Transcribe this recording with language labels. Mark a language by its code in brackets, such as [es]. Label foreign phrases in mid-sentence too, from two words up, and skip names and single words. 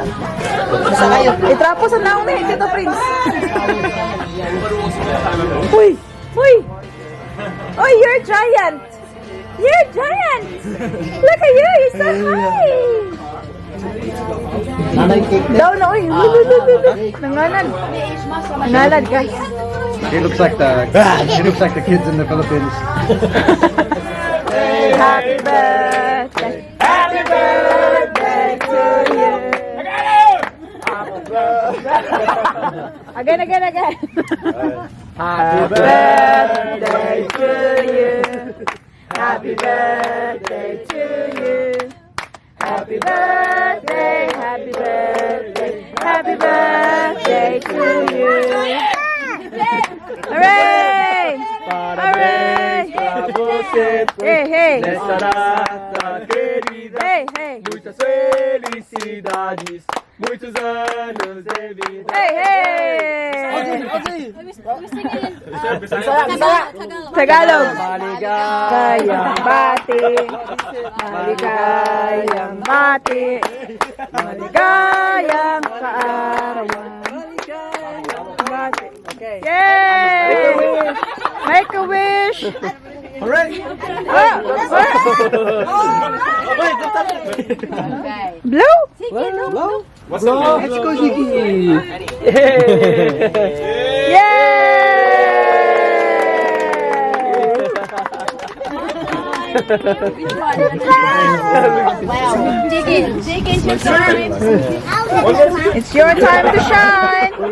[en] Itrapo sa naong na Tito Prince. Uy! Uy! Oh, you're a giant! You're a giant! Look at you! You're so high! [tl] Down na, uy! Nanganad. Nangalad, [en] guys. He looks like the kids in the Philippines. Happy birthday! Happy birthday to you! Again. Happy birthday to you. Happy birthday to you. Happy birthday, happy birthday, happy birthday to you. Hooray! Hooray! Hey, hey! Hey, hey! [es] Muchas felicidades, [pt] muitos anos de vida. [en] Hey, hey! Tagalog. [tl] Maligayang bati. Maligayang bati. Maligayang kaarawan. [en] Yay! Make a wish. Hooray! Blue? What's up? Let's go, Ziggy! It's your time to shine.